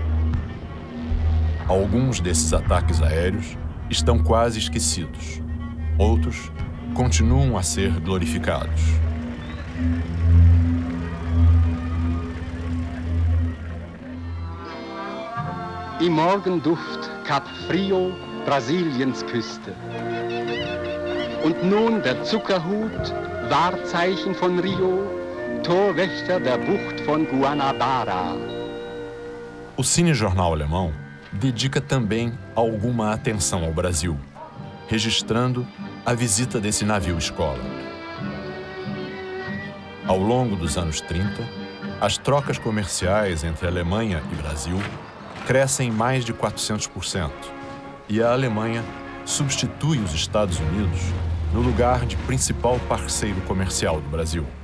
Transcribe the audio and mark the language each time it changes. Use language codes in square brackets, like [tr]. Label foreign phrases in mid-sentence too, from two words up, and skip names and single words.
[pt] Alguns desses ataques aéreos estão quase esquecidos. Outros continuam a ser glorificados. [de] Im Morgenduft Kap Frio, Brasiliens Küste. Und nun der Zuckerhut, Wahrzeichen von Rio, Torwächter der Bucht von Guanabara. [pt] O cinejornal alemão dedica também alguma atenção ao Brasil, registrando a visita desse navio-escola. Ao longo dos anos 30, as trocas comerciais entre Alemanha e Brasil crescem mais de 400%, e a Alemanha substitui os Estados Unidos no lugar de principal parceiro comercial do Brasil.